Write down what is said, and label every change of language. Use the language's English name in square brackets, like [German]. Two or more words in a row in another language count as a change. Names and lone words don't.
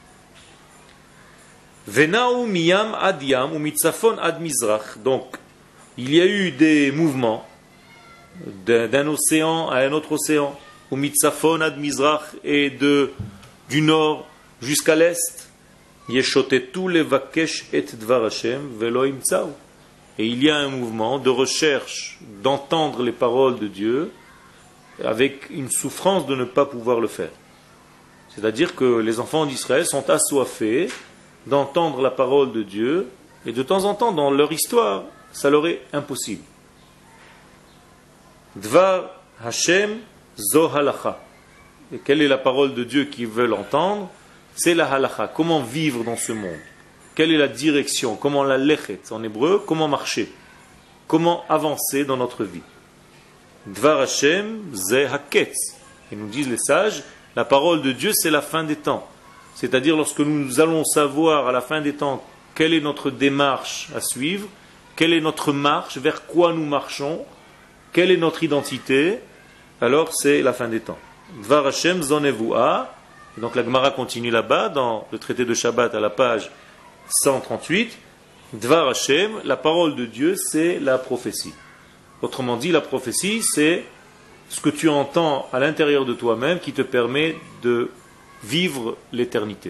[Hebrew] ונעו מים עד ים ומצפון עד מזרח. [French] Donc, il y a eu des mouvements d'un océan à un autre océan, [Hebrew] ומצפון עד מזרח, [French] et du nord jusqu'à l'est. [Hebrew] ישוטטו לבקש את דבר ה' ולא ימצאו. [French] Et il y a un mouvement de recherche d'entendre les paroles de Dieu avec une souffrance de ne pas pouvoir le faire. C'est-à-dire que les enfants d'Israël sont assoiffés d'entendre la parole de Dieu, et de temps en temps, dans leur histoire, ça leur est impossible. [Hebrew] דבר ה' זו הלכה. [French] Et quelle est la parole de Dieu qu'ils veulent entendre ? C'est la halacha. Comment vivre dans ce monde ? Quelle est la direction ? Comment la lechet en hébreu ? Comment marcher ? Comment avancer dans notre vie ? [Hebrew] דבר ה' זה הקץ. [French] Et nous disent les sages, la parole de Dieu, c'est la fin des temps. C'est-à-dire lorsque nous allons savoir à la fin des temps quelle est notre démarche à suivre, quelle est notre marche, vers quoi nous marchons, quelle est notre identité, alors c'est la fin des temps. [Hebrew] דבר ה' זו נבואה. [French] Donc la Gemara continue là-bas, dans le traité de Shabbat à la page 138. [Hebrew] דבר ה, [French] la parole de Dieu, c'est la prophétie. Autrement dit, la prophétie, c'est ce que tu entends à l'intérieur de toi-même qui te permet de vivre l'éternité.